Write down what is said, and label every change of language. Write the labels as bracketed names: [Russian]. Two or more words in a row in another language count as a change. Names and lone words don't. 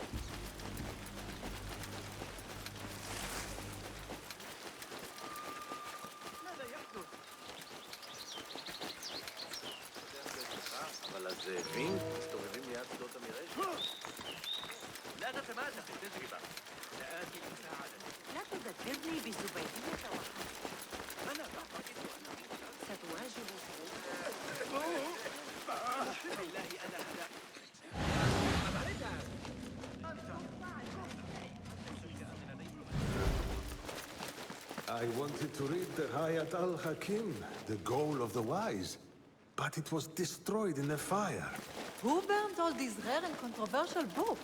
[Arabic] ماذا يحدث؟ [Hebrew] אבל הזאבים מסתובבים ליד שדות המיראז'. [Arabic] لا تتمادى في التجربة. سآتي لمساعدتك. لا تذكرني بزبيدية وحدي. أنا أعتقد أنني ستواجه صعوبة. بالله أنا هدأت. [English] I wanted to read the Hayat al-Hakim, the goal of the wise, but it was destroyed in a fire. Who burned all these rare and controversial books?